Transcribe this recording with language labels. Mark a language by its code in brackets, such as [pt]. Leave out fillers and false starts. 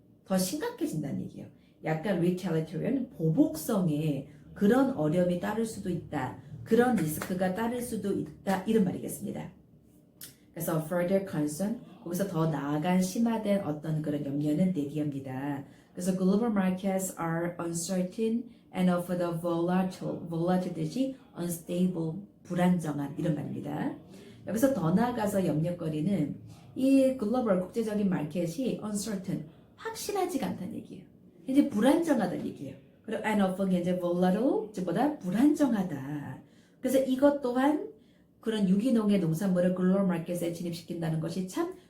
[ko] 더 심각해진다는 얘기예요. 약간 retaliatory 보복성에 그런 어려움이 따를 수도 있다. 그런 리스크가 따를 수도 있다. 이런 말이겠습니다. 그래서 [en] further concern, [ko] 거기서 더 나아간 심화된 어떤 그런 염려는 내기합니다. 그래서 [en] global markets are uncertain and of the volatile, unstable, [ko] 불안정한 이런 말입니다. 여기서 더 나아가서 염려거리는 이 글로벌 국제적인 마켓이 uncertain, 확실하지가 않다는 얘기예요. 이제 불안정하다는 얘기예요. 그리고 and of 이제 volatile, 즉보다 불안정하다. 그래서 이것 또한 그런 유기농의 농산물을 글로벌 마켓에 진입시킨다는 것이 참